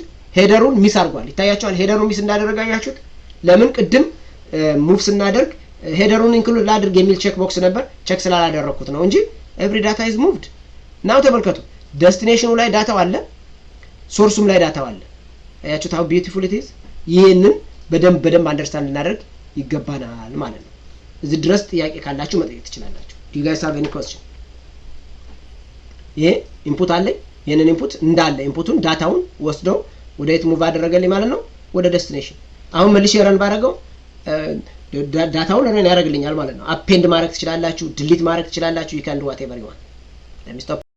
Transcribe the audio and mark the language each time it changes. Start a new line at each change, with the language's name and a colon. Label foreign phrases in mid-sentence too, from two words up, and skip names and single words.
Amharic: ሄደሩን ሚስ አድርጓል። ይታያችኋል? ሄደሩን ሚስ እንዳደረገ አያችሁት? ለምን? ቅድም ሙቭ ስናደርግ ሄደሩን ኢንክሉድ ላድርግ የሚል
English: check box
Amharic: ነበር። ቼክ ስላላደረኩት ነው እንጂ
English: every data is moved።
Amharic: ናው ተመልከቱ፣ ዴስቲኔሽኑ ላይ ዳታው አለ፣ ሶርሱም ላይ ዳታው አለ። አያችሁት
English: how beautiful it is?
Amharic: ይሄንን በደንብ አንደርስታንድ እናደርግ ይገባናል ማለት ነው። እዚህ ድረስ ጥያቄ ካላችሁ መጠየቅ ትችላላችሁ።
English: do you guys have any question?
Amharic: ይሄ ኢንፑት አለ። ይሄንን ኢንፑት እንዳለ ኢንፑቱን ዳታውን ወስዶ ወደ የት ሙቭ አደረገልኝ ማለት ነው? ወደ ዴስቲኔሽን። አሁን መልሼ ረን ባደረገው ዳታውን ረን ያደርግልኛል ማለት ነው። አፔንድ ማድረግ ትችላላችሁ፣ ዲሊት ማድረግ ትችላላችሁ።
English: you can do whatever you want. let me stop